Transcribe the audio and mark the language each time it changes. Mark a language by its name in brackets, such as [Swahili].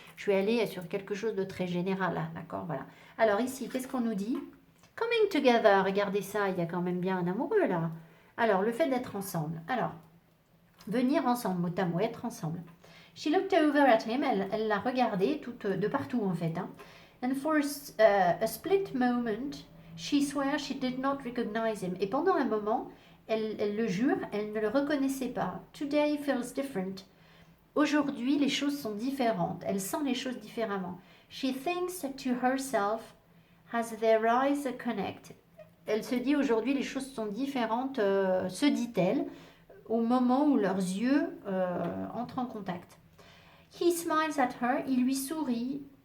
[French] Je suis allée sur quelque chose de très général, d'accord, voilà. Alors ici, qu'est-ce qu'on nous dit? [English] Coming together, [French] regardez ça, il y a quand même bien un amoureux là. Alors le fait d'être ensemble. Alors venir ensemble, mot à mot, être ensemble. [English] She looked over at him, [French] elle l'a regardé de partout en fait. Hein. [English] And for a split moment, she swore she did not recognize him. [French] Et pendant un moment, elle le jure, elle ne le reconnaissait pas. [English] Today feels different. [French] Aujourd'hui, les choses sont différentes. Elle sent les choses différemment. [English] She thinks to herself as their eyes connect. [French] Elle se dit aujourd'hui, les choses sont différentes, se dit-elle, au moment où leurs yeux entrent en contact. [English] He smiles at her, [French] il lui sourit,